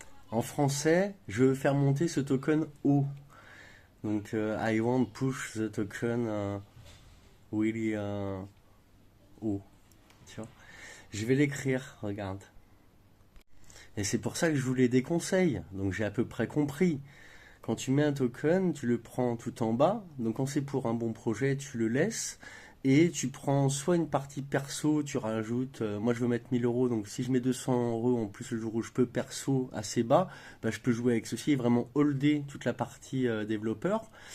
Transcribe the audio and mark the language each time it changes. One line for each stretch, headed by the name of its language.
French: En français, je veux faire monter ce token haut.
English: Donc, I want push the token really haut.
French: Tu vois? Je vais l'écrire, regarde. Et c'est pour ça que je voulais des conseils. Donc, j'ai à peu près compris. Quand tu mets un token, tu le prends tout en bas. Donc, quand c'est pour un bon projet, tu le laisses. Et tu prends soit une partie perso, tu rajoutes, moi je veux mettre 1000 euros, donc si je mets 200 euros en plus le jour où je peux perso assez bas, bah, je peux jouer avec ceci et vraiment holder toute la partie développeur.